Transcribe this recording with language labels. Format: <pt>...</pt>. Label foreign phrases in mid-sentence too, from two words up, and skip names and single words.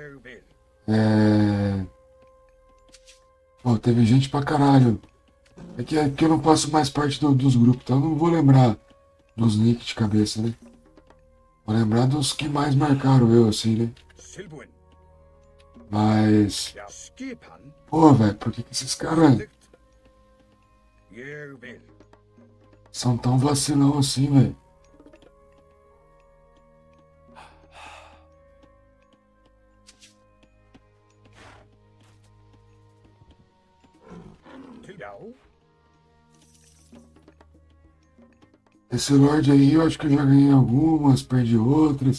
<pt>Pô, teve gente pra caralho. É que eu não faço mais parte dos grupos, então eu não vou lembrar dos nicks de cabeça, né? Vou lembrar dos que mais marcaram eu, assim, né? Mas,</pt> <is>Ja, skipan.</is> <pt>pô, velho, por que esses caras</pt> <is>Samþykkt. Ég vil.</is> <pt>são tão vacilão assim, velho? Já. Esse Lorde aí, eu acho que eu já ganhei algumas, perdi outras.</pt>